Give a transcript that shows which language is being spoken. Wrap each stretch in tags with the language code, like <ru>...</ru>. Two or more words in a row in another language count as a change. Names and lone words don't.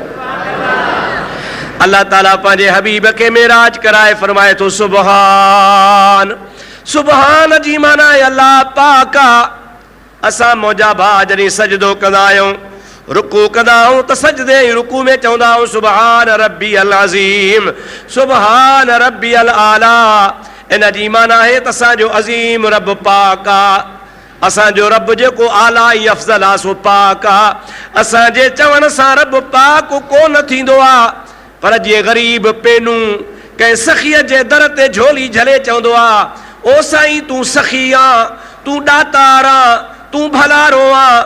<sd>अल्लाह ताला पंहिंजे हबीब खे मेराज कराए फरमाए तो सुबहान, सुबहान जी माना आहे अल्लाह पाक आ। असां मौजा भा जॾहिं सजदो कंदा आहियूं, रुकू कंदा आहियूं त सजदे रुकू में चवंदा आहियूं</sd> <ar>سبحان ربي العظيم سبحان ربي الأعلى.</ar> <sd>इन जी माना आहे त असांजो अज़ीम रब पाक आ, असांजो रब जेको आला ऐं अफ़ज़ल आहे सो पाक आ। असांजे चवण सां रब पाक कोन थींदो आहे, पर जीअं ग़रीब पेनू कंहिं सखीअ जे दर ते झोली झले चवंदो आहे ओ साईं तूं सखी आ, तूं ॾातारा, तूं भलारो आ।</sd>